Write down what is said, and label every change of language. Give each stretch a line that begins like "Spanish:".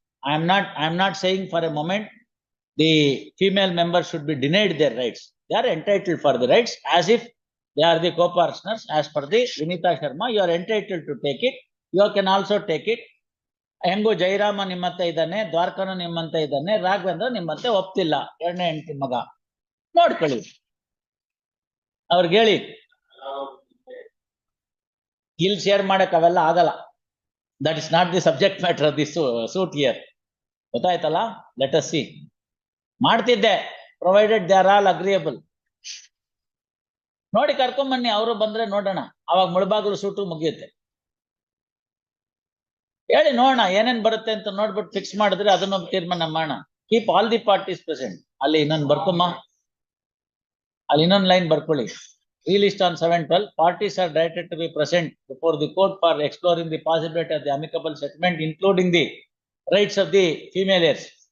English: I am not saying for a moment the female members should be denied their rights. They are entitled for the rights as if they are the co-partners. As per the Vinita Sharma, you are entitled to take it. You can also take it.
Kannada: ಹೆಂಗು ಜೈರಾಮ ನಿಮ್ಮಂತೆ ಇದ್ದಾನೆ, ದ್ವಾರಕನು ನಿಮ್ಮಂತೆ ಇದ್ದಾನೆ, ರಾಘವೇಂದ್ರ ನಿಮ್ಮಂತೆ ಒಪ್ತಿಲ್ಲ, 2ನೇ ಹೆಂಡತಿ ಮಗ. ನೋಡ್ಕೊಳ್ಳಿ, ಅವ್ರಿಗೆ ಹೇಳಿ. ಇಲ್ಲಿ ಶೇರ್ ಮಾಡಕ್ ಅವೆಲ್ಲ ಆಗಲ್ಲ.
English: That is not the subject matter of the suit here.
Kannada: ಗೊತ್ತಾಯ್ತಲ್ಲ?
English: Let us see.
Kannada: ಮಾಡ್ತಿದ್ದೆ,
English: Provided they are all agreeable.
Kannada: ನೋಡಿ ಕರ್ಕೊಂಬನ್ನಿ, ಅವರು ಬಂದ್ರೆ ನೋಡೋಣ. ಅವಾಗ ಮುಳಬಾಗಿಲು ಸೂಟು ಮುಗಿಯುತ್ತೆ. ಹೇಳಿ ನೋಡೋಣ ಏನೇನ್ ಬರುತ್ತೆ ಅಂತ ನೋಡ್ಬಿಟ್ಟು ಫಿಕ್ಸ್ ಮಾಡಿದ್ರೆ ಅದನ್ನೊಬ್ಬ ತೀರ್ಮಾನ ಮಾಡೋಣ.
English: Keep all the parties present.
Kannada: ಅಲ್ಲಿ ಇನ್ನೊಂದು ಬರ್ಕೊಮ್ಮ, ಅಲ್ಲಿ ಇನ್ನೊಂದು ಲೈನ್ ಬರ್ಕೊಳ್ಳಿ.
English: Released on 7/12, parties are directed to be present before the court for exploring the possibility of the amicable settlement, including the rights of the female heirs.